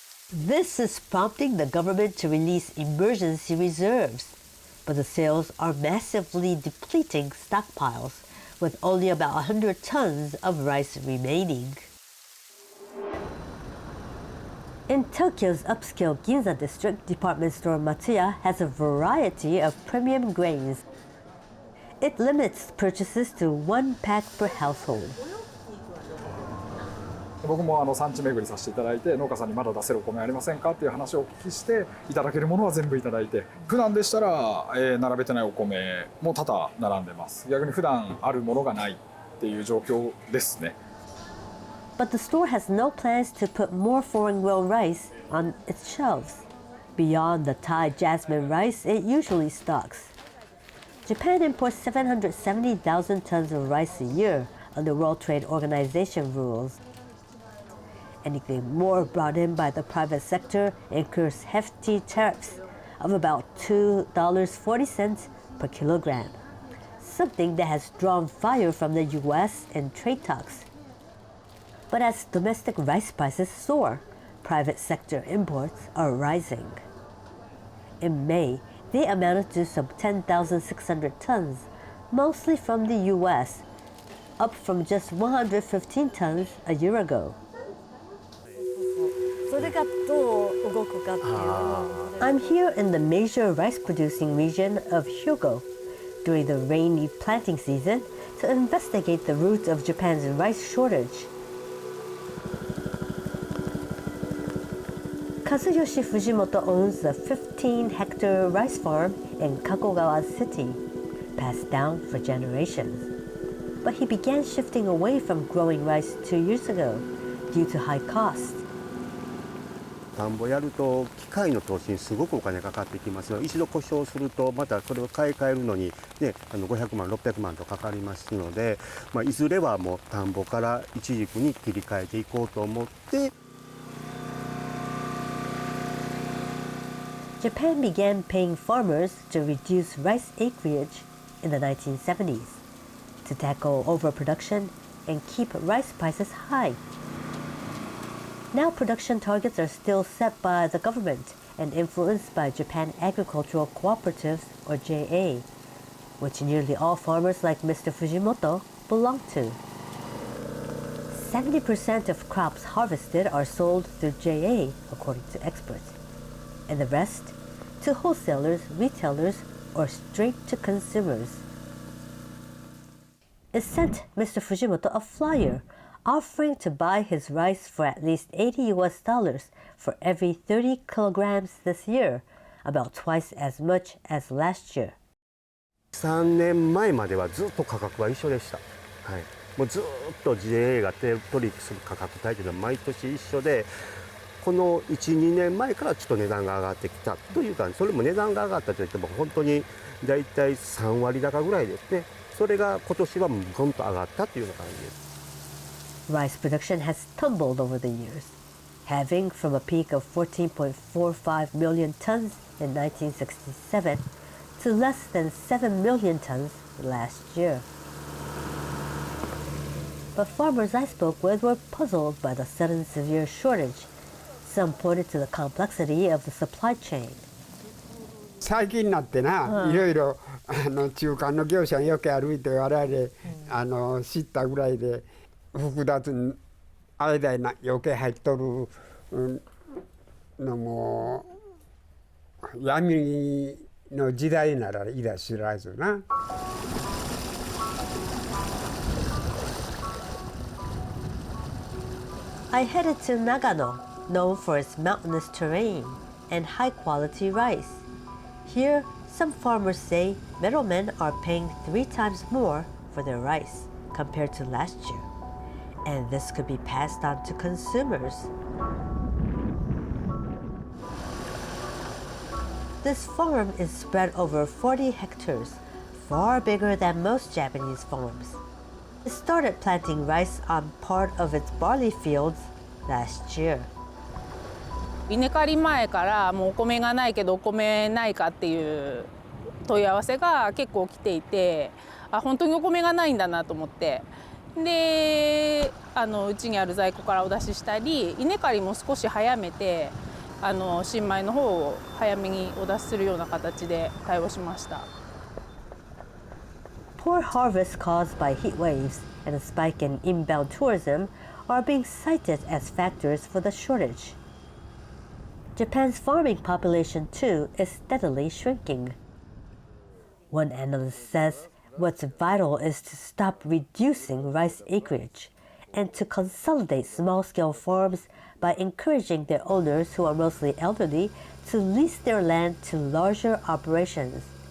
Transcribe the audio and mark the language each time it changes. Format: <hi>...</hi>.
<en>This is prompting the government to release emergency reserves, but the sales are massively depleting stockpiles, with only about 100 tons of rice remaining. In Tokyo's upscale Ginza district, department store Matsuya has a variety of premium grains. It limits purchases to 1 pack per household.</en> <ja>僕も産地巡りさせていただいて、農家さんにまだ出せるお米ありませんかっていう話をお聞きして、いただけるものは全部いただいて、普段でしたら、並べてないお米も多々並んでます。逆に普段あるものがないっていう状況ですね。</ja> <en>But the store has no plans to put more foreign-grown rice on its shelves, beyond the Thai jasmine rice it usually stocks. Japan imports 770,000 tons of rice a year under World Trade Organization rules. Anything more brought in by the private sector incurs hefty tariffs of about $2.40 per kilogram, something that has drawn fire from the U.S. in trade talks. But as domestic rice prices soar, private sector imports are rising. In May, They amounted to some 10,600 tons, mostly from the US, up from just 115 tons a year ago.</en> <ja>それがどう動くかっていうので</ja> <en>I'm here in the major rice producing region of Hyogo during the rainy planting season to investigate the root of Japan's rice shortage. Kazuyoshi Fujimoto owns a 15-hectare rice farm in Kakogawa City, passed down for generations. But he began shifting away from growing rice 2 years ago due to high costs.</en> <ja>田んぼやると機械の投資にすごくお金かかってきますので、一度故障するとまたそれを買い替えるのに、ね、500万600万とかかりますので、いずれはもう田んぼからイチジクに切り替えていこうと思って。</ja> <en>Japan began paying farmers to reduce rice acreage in the 1970s to tackle overproduction and keep rice prices high. Now production targets are still set by the government and influenced by Japan Agricultural Cooperatives, or JA, which nearly all farmers like Mr. Fujimoto belong to. 70% of crops harvested are sold through JA, according to experts, and the rest to wholesalers, retailers, or straight to consumers. It sent Mr. Fujimoto a flyer offering to buy his rice for at least $80 for every 30 kilograms this year, about twice as much as last year.</en> <ja>3年前まではずっと価格は一緒でした。はい、もうずっと JA が取引する価格帯というのは毎年一緒で、この 1、2年前からちょっと値段が上がってきたというか、それも値段が上がったといっても本当にだいたい3割高ぐらいですね。それが今年はゴンと上がったというような感じです。</ja> <en>Rice production has tumbled over the years, halving from a peak of 14.45 million tons in 1967 to less than 7 million tons last year. But farmers I spoke with were puzzled by the sudden severe shortage. Some pointed to the complexity of the supply chain.</en> <ja>最近になってな、いろいろ中間の業者によく歩いて我々知ったぐらいで複雑に間に余計入っとるのも闇の時代ならいら知らずな。</ja> <en>I headed to Nagano, known for its mountainous terrain and high-quality rice. Here, some farmers say middlemen are paying 3 times more for their rice compared to last year, and this could be passed on to consumers. This farm is spread over 40 hectares, far bigger than most Japanese farms. It started planting rice on part of its barley fields last year.</en> <ja>稲刈り前からもうお米がないけどお米ないかっていう問い合わせが結構来ていて、本当にお米がないんだなと思って、でうちにある在庫からお出ししたり、稲刈りも少し早めて新米の方を早めにお出しするような形で対応しました。</ja> <en>Poor harvests caused by heat waves and a spike in inbound tourism are being cited as factors for the shortage. Japan's farming population, too, is steadily shrinking. One analyst says what's vital is to stop reducing rice acreage and to consolidate small-scale farms by encouraging their owners, who are mostly elderly, to lease their land to larger operations.</en>